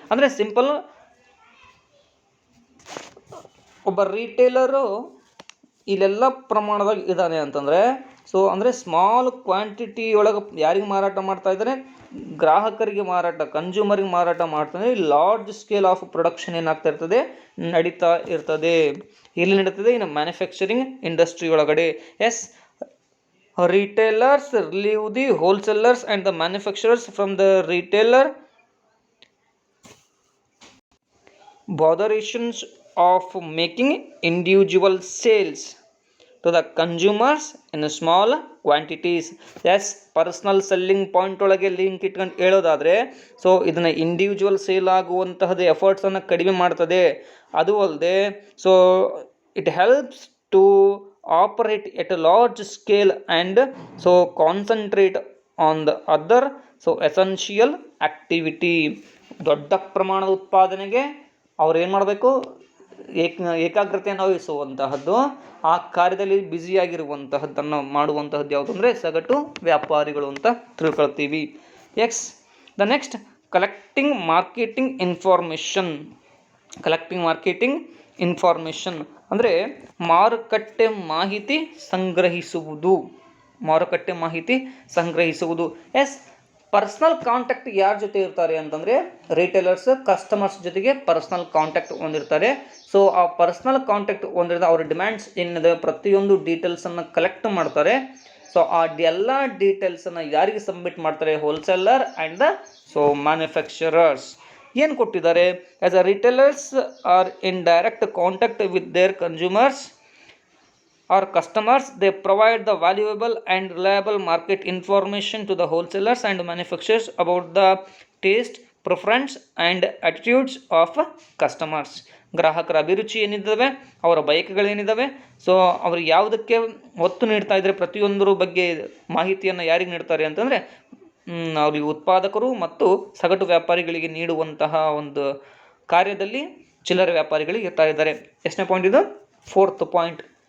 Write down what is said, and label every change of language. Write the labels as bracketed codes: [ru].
[kn] ಅಂದರೆ ಸಿಂಪಲ್, ಒಬ್ಬ ರಿಟೇಲರು ಇಲ್ಲೆಲ್ಲ ಪ್ರಮಾಣದಾಗ ಇದ್ದಾನೆ ಅಂತಂದರೆ, ಸೊ ಅಂದರೆ ಸ್ಮಾಲ್ ಕ್ವಾಂಟಿಟಿ ಒಳಗೆ ಯಾರಿಗೆ ಮಾರಾಟ ಮಾಡ್ತಾ ಇದ್ದಾರೆ? ಗ್ರಾಹಕರಿಗೆ ಮಾರಾಟ, ಕನ್ಸ್ಯೂಮರಿಗೆ ಮಾರಾಟ ಮಾಡ್ತಾನೆ. ಲಾರ್ಜ್ ಸ್ಕೇಲ್ ಆಫ್ ಪ್ರೊಡಕ್ಷನ್ ಏನಾಗ್ತಾ ಇರ್ತದೆ? ನಡೀತಾ ಇರ್ತದೆ. ಎಲ್ಲಿ ನಡೀತದೆ? ಇನ್ನು ಮ್ಯಾನುಫ್ಯಾಕ್ಚರಿಂಗ್ ಇಂಡಸ್ಟ್ರಿ ಒಳಗಡೆ. [en] Yes, retailers relieve the wholesalers and the manufacturers from the retailer botherations of making individual sales to the consumers in small quantities. [kn] S, personal selling point ಒಳಗೆ link ಇಟ್ಕೊಂಡು ಹೇಳೋದಾದರೆ, ಸೊ ಇದನ್ನು ಇಂಡಿವಿಜುವಲ್ ಸೇಲ್ ಆಗುವಂತಹದ್ದು ಎಫರ್ಟ್ಸನ್ನು ಕಡಿಮೆ ಮಾಡ್ತದೆ. ಅದು ಅಲ್ಲದೆ [en] So it helps to operate at a large scale and so concentrate on the other so essential activity. [kn] ದೊಡ್ಡ ಪ್ರಮಾಣದ ಉತ್ಪಾದನೆಗೆ ಅವ್ರು ಏನು ಮಾಡಬೇಕು? ಏಕಾಗ್ರತೆಯನ್ನು ವಹಿಸುವಂತಹದ್ದು, ಆ ಕಾರ್ಯದಲ್ಲಿ ಬ್ಯುಸಿಯಾಗಿರುವಂತಹದ್ದನ್ನು ಮಾಡುವಂತಹದ್ದು ಯಾವುದು ಅಂದರೆ ಸಗಟು ವ್ಯಾಪಾರಿಗಳು ಅಂತ ತಿಳ್ಕೊಳ್ತೀವಿ. [en] The next, collecting marketing information. Collecting marketing information [kn] ಅಂದರೆ ಮಾರುಕಟ್ಟೆ ಮಾಹಿತಿ ಸಂಗ್ರಹಿಸುವುದು. ಮಾರುಕಟ್ಟೆ ಮಾಹಿತಿ ಸಂಗ್ರಹಿಸುವುದು. ಎಸ್, ಪರ್ಸನಲ್ ಕಾಂಟ್ಯಾಕ್ಟ್ ಯಾರ ಜೊತೆ ಇರ್ತಾರೆ ಅಂತಂದರೆ ರಿಟೇಲರ್ಸ್ ಕಸ್ಟಮರ್ಸ್ ಜೊತೆಗೆ ಪರ್ಸನಲ್ ಕಾಂಟ್ಯಾಕ್ಟ್ ಹೊಂದಿರ್ತಾರೆ. ಸೊ ಆ ಪರ್ಸನಲ್ ಕಾಂಟ್ಯಾಕ್ಟ್ ಹೊಂದಿರದ ಅವ್ರ ಡಿಮ್ಯಾಂಡ್ಸ್ ಏನಿದೆ ಪ್ರತಿಯೊಂದು ಡೀಟೇಲ್ಸನ್ನು ಕಲೆಕ್ಟ್ ಮಾಡ್ತಾರೆ. ಸೊ ಆ ಎಲ್ಲ ಡೀಟೇಲ್ಸನ್ನು ಯಾರಿಗೆ ಸಬ್ಮಿಟ್ ಮಾಡ್ತಾರೆ? [en] Wholesaler and the so manufacturers. [kn] ಏನು ಕೊಟ್ಟಿದ್ದಾರೆ? [en] As a retailers are in direct contact with their consumers or customers, they provide the valuable and reliable market information to the wholesalers and manufacturers about the taste, preference and attitudes of customers. [kn] ಗ್ರಾಹಕರ ಅಭಿರುಚಿ ಏನಿದ್ದಾವೆ, ಅವರ ಬಯಕೆಗಳೇನಿದ್ದಾವೆ, so ಅವರು ಯಾವುದಕ್ಕೆ ಒತ್ತು ನೀಡ್ತಾ ಇದ್ದಾರೆ ಪ್ರತಿಯೊಂದರ ಬಗ್ಗೆ ಮಾಹಿತಿಯನ್ನು ಯಾರಿಗೆ ನೀಡ್ತಾರೆ ಅಂತಂದರೆ ಅವ್ರಿಗೆ ಉತ್ಪಾದಕರು ಮತ್ತು ಸಗಟು ವ್ಯಾಪಾರಿಗಳಿಗೆ ನೀಡುವಂತಹ ಒಂದು ಕಾರ್ಯದಲ್ಲಿ ಚಿಲ್ಲರೆ ವ್ಯಾಪಾರಿಗಳು ಇರ್ತಾ ಇದ್ದಾರೆ. ಎಷ್ಟನೇ ಪಾಯಿಂಟ್ ಇದು? 4th point.